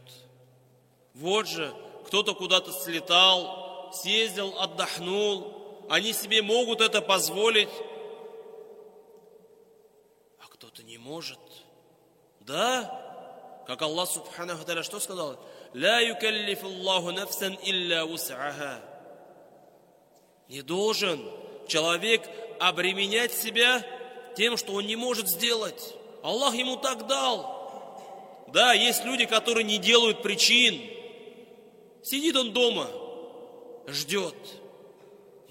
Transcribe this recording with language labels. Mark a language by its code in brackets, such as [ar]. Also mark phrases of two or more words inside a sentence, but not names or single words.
[ru] Вот же, кто-то куда-то слетал, съездил, отдохнул. Они себе могут это позволить, а кто-то не может. Да, как Аллах [ar] سبحانه تعالى [ru] что сказал? [ar] «لا يكلف الله نفسا إلا وسعها». [ru] Не должен человек обременять себя тем, что он не может сделать. Аллах ему так дал. Да, есть люди, которые не делают причин. Сидит он дома, ждет.